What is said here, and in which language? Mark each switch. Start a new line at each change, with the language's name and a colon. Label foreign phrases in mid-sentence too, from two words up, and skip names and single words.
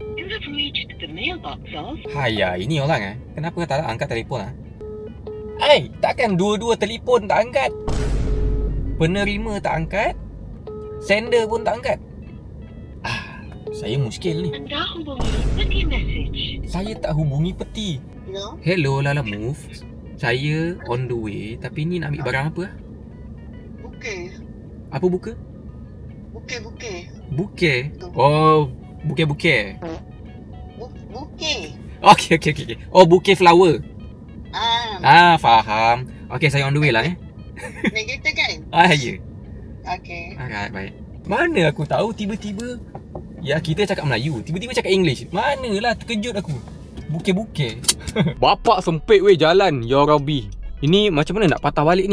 Malay: Haya, ini orang kenapa tak angkat telefon takkan dua-dua telefon tak angkat. Penerima tak angkat, sender pun tak angkat. Saya muskil ni. Anda hubungi peti message. Saya tak hubungi peti. Hello Lalamove. Saya
English: on the way.
Malay: Tapi ni nak ambil barang apa? Buke. Apa buka? Buke. Buke? Oh, buke. Buke. Okay. Oh, buke flower. Faham. Okay, saya
English: on the way
Malay: lah Naik kereta kan? Ya. Okay. Alright, baik. Mana aku tahu tiba-tiba kita cakap Melayu, tiba-tiba cakap English. Manalah, terkejut aku. Buke. Bapak sempit weh jalan, ya Rabbi. Ini macam mana nak patah balik ni?